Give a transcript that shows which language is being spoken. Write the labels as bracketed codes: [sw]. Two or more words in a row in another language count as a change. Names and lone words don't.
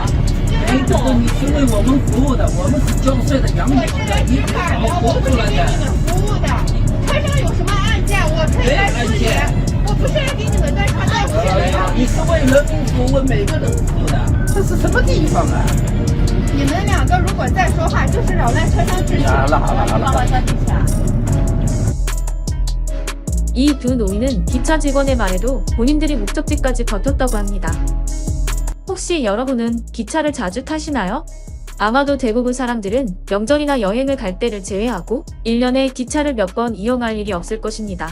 [zh] 哎，这个你是为我们服务的，我们是交税的，养你们的，你不好活出来的。车上有什么案件，我可以来处理。我不是来给你们在传道书的。你是为人民服务，为每个人服务的，这是什么地方啊？你们两个如果再说话，就是扰乱车厢秩序。好了好了好了。 [ko] 이 두 노인은 기차 직원의 말에도 본인들이 목적지까지 버텼다고 합니다. 혹시 여러분은 기차를 자주 타시나요? 아마도 대부분 사람들은 명절이나 여행을 갈 때를 제외하고 1년에 기차를 몇 번 이용할 일이 없을 것입니다.